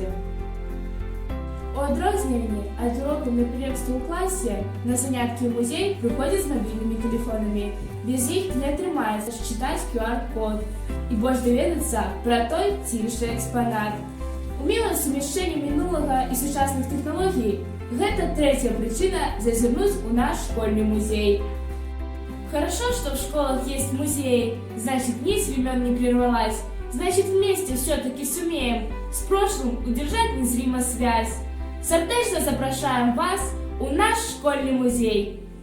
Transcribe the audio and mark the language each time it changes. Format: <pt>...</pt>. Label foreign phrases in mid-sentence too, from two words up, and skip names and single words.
<be>У адрозненні ад урокаў мерапрыемстваў у класе на заняткі ў музей прыходзяць з мабільнымі тэлефонамі. Без іх не атрымаецца счытаць QR-код і больш даведацца пра той ці іншый экспанат. Умелае сумяшчэнне мінулага і сучасных тэхналогій – гэта трэцяя прычына зазірнуць у наш школьны музей.</be> <ru>Хорошо, что в школах есть музеи, значит, нить времен не прервалась, значит, вместе все-таки сумеем с прошлым удержать незримо связь.</ru> <be>Сердечно запрошаем вас у наш школьный музей.</be>